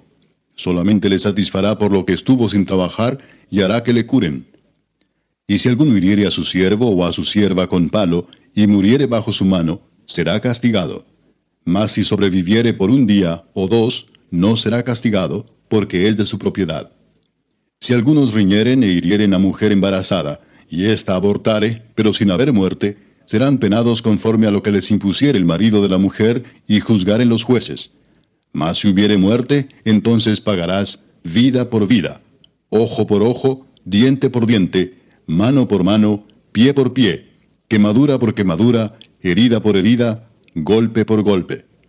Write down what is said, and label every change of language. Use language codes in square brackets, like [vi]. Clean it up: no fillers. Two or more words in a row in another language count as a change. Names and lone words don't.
[es] Solamente le satisfará por lo que estuvo sin trabajar, y hará que le curen. Y si alguno hiriere a su siervo o a su sierva con palo, y muriere bajo su mano, será castigado. Mas si sobreviviere por 1 día o 2, no será castigado, porque es de su propiedad. Si algunos riñeren e hirieren a mujer embarazada, y ésta abortare, pero sin haber muerte, serán penados conforme a lo que les impusiere el marido de la mujer, y juzgaren los jueces. Mas si hubiere muerte, entonces pagarás vida por vida, ojo por ojo, diente por diente, mano por mano, pie por pie, quemadura por quemadura, herida por herida, golpe por golpe.